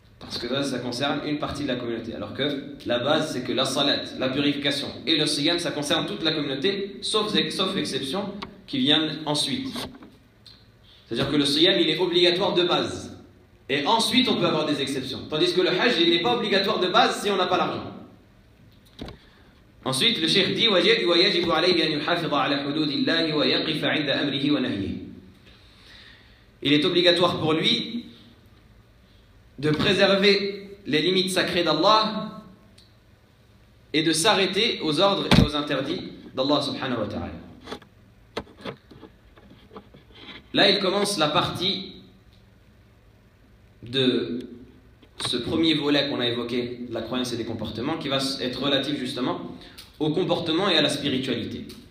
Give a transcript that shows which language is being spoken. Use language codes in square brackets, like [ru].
[fr] Parce que ça concerne une partie de la communauté. Alors que la base, c'est que la salat, la purification et le siyam, ça concerne toute la communauté, sauf exception, qui vient ensuite. C'est-à-dire que le siyam, il est obligatoire de base. Et ensuite, on peut avoir des exceptions. Tandis que le hajj, il n'est pas obligatoire de base si on n'a pas l'argent. Ensuite, le cheikh dit [ar] « ويجب عليه أن يحافظ على حدود الله ويقف عند أمره ونهيه ». [fr] Il est obligatoire pour lui de préserver les limites sacrées d'Allah et de s'arrêter aux ordres et aux interdits d'Allah subhanahu wa ta'ala. Là, il commence la partie de ce premier volet qu'on a évoqué, la croyance et les comportements, qui va être relatif justement au comportement et à la spiritualité.